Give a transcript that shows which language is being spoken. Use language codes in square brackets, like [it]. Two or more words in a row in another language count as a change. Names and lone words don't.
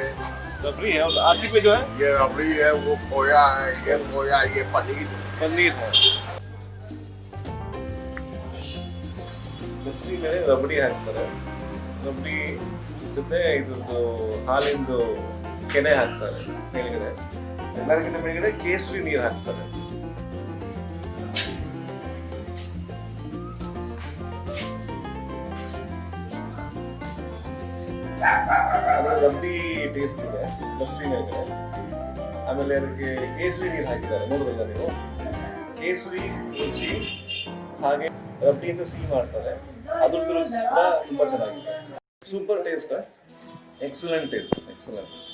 [hi] रबड़ी है और आखिर में जो है ये रबड़ी है वो खोया है ये खोया ये पनीर पनीर है [kn] ಲಸ್ಸಿ ಮೇಲೆ ರಬಡಿ ಹಾಕ್ತಾರೆ ರಬಡಿ ಜೊತೆ ಇದ್ರದ್ದು ಹಾಲಿಂದು ಕೆನೆ ಹಾಕ್ತಾರೆ ಮೇಲ್ಗಡೆ ಎಲ್ಲರಿಗಿಂತ ಮೇಲ್ಗಡೆ ಕೇಸರಿ ನೀರು ಹಾಕ್ತಾರೆ ರಬಡಿ ಟೇಸ್ಟ್ ಇದೆ ಲಸ್ಸಿ ಮೇಲ್ಗಡೆ ಆಮೇಲೆ ಅದಕ್ಕೆ ಕೇಸರಿ ನೀರು ಹಾಕಿದ್ದಾರೆ ನೋಡಿದ್ರಲ್ಲ ನೀವು ಕೇಸರಿ ರುಚಿ ಹಾಗೆ ರಬಡಿಯಿಂದ ಸಿಹಿ ಮಾಡ್ತಾರೆ ಅದ್ರದ್ದು ರುಚಿ ಕೂಡ ತುಂಬಾ ಚೆನ್ನಾಗಿದೆ [en] super taste excellent taste excellent